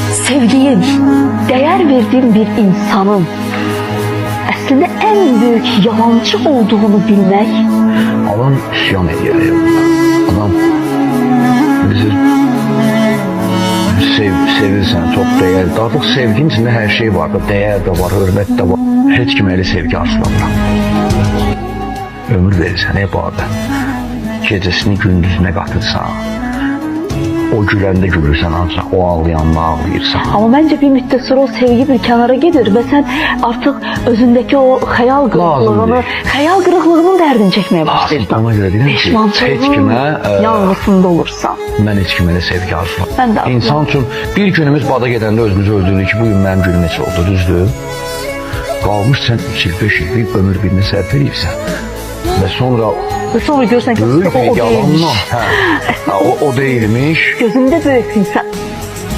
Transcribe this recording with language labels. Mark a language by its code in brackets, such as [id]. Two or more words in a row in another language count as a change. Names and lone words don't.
[tr] sevdiğin, değer verdiğin bir insanın aslında en büyük yalancı olduğunu bilmek. Adam isyan ediyor ya. [az] Adam bizi sevirsən, çok değer. [tr] Artık sevginin içinde her şey var. Değer de var, hürmet de var. [az] Hiç kimə elə sevgi arzulamıram. Ömür verirsən hep orada. Gecesini gündüzüne katırsan. O güləndə gülürsən ancaq, o ağlayanda ağlayırsan. [tr] Ama bence bir müddet sonra o sevgi bir kenara gelir ve sen artık özündeki o hayal kırıklığının derdini çekmeye başlarsın. [az] Ona göre deyirəm ki, heç Pişmançılığın kimə yanğısında olursan. mən heç kimə elə sevgi arzulamıram. [tr] Ben de arzulamam. [az] İnsan üçün bir günümüz bada gedəndə özümüzü öldürürük ki, bu gün mənim günüm heç oldu, düzdür? Qalmış sən 3 il, 5 il, bir ömür birini sərf edirsən. Və sonra [tr] Ve sonra görsen ki [az] böyük o bir yalanla, [tr] değilmiş. o değilmiş. Gözünde büyüksün sen.